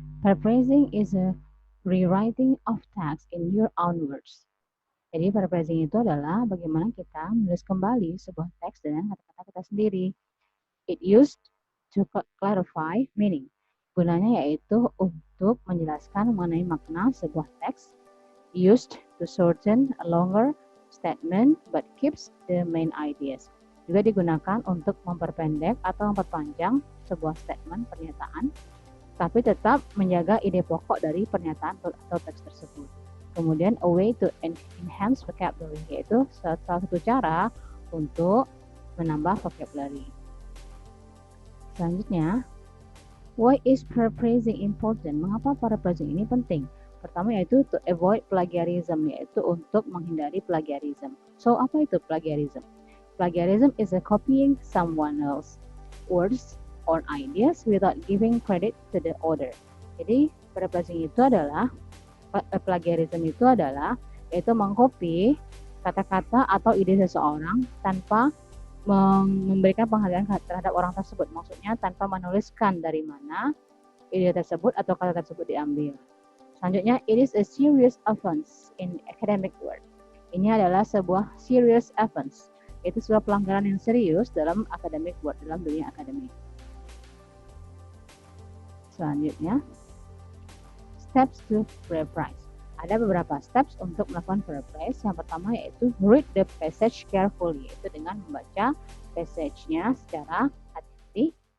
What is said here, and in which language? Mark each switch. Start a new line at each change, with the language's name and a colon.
English: Paraphrasing is a rewriting of text in your own words.
Indonesian: Jadi paraphrasing itu adalah bagaimana kita menulis kembali sebuah teks dengan kata-kata kita sendiri.
English: It used to clarify meaning.
Indonesian: Gunanya yaitu untuk menjelaskan mengenai makna sebuah teks.
English: Used to shorten a longer statement but keeps the main ideas.
Indonesian: Juga digunakan untuk memperpendek atau memperpanjang sebuah statement pernyataan, tapi tetap menjaga ide pokok dari pernyataan atau teks tersebut. Kemudian
English: a way to enhance vocabulary,
Indonesian: yaitu salah satu cara untuk menambah vocabulary. Selanjutnya,
English: why is paraphrasing important?
Indonesian: Mengapa paraphrasing ini penting? Pertama yaitu
English: to avoid plagiarism,
Indonesian: yaitu untuk menghindari plagiarism. So apa itu plagiarism?
English: Plagiarism is a copying someone else's words or ideas without giving credit to the author.
Indonesian: Jadi paraphrasing itu adalah plagiarism itu adalah yaitu mengcopy kata-kata atau ide seseorang tanpa memberikan penghargaan terhadap orang tersebut. Maksudnya tanpa menuliskan dari mana ide tersebut atau kata tersebut diambil. Selanjutnya,
English: it is a serious offense in academic world.
Indonesian: Ini adalah sebuah
English: serious offense,
Indonesian: yaitu sebuah pelanggaran yang serius dalam
English: academic world,
Indonesian: dalam dunia akademik. Selanjutnya,
English: steps to paraphrase.
Indonesian: Ada beberapa steps untuk melakukan paraphrase. Yang pertama yaitu
English: read the passage carefully,
Indonesian: yaitu dengan membaca passage-nya secara hati-hati.